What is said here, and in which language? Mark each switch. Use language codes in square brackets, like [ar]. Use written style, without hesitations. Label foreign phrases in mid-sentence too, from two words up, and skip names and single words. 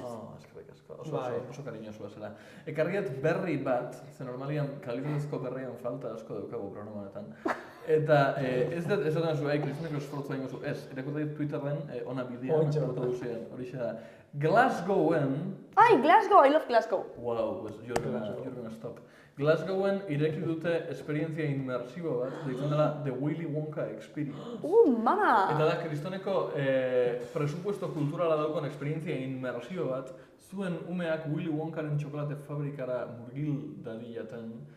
[eu] Eskerrik asko, oso kariñosua zela. Ekarri dut berri bat, ze normalian kalitatezko berrian falta asko daukagu programanetan. Eta ez dut esaten zu, kristoneko esfortzua ingo zu, ez, irakurri dut Twitterren ona bidean, horixe da. Glasgowen... Ai, [en] Glasgow, I love Glasgow. Wow, you're gonna stop. [eu] Glasgowen ireki dute esperientzia inmersibo bat, deitzen dela The Willy Wonka Experience. Mama! Eta da, kristoneko presupuesto kulturala daukon esperientzia inmersibo bat, zuen umeak Willy Wonkaren txokolate fabrikara murgil dadiaten.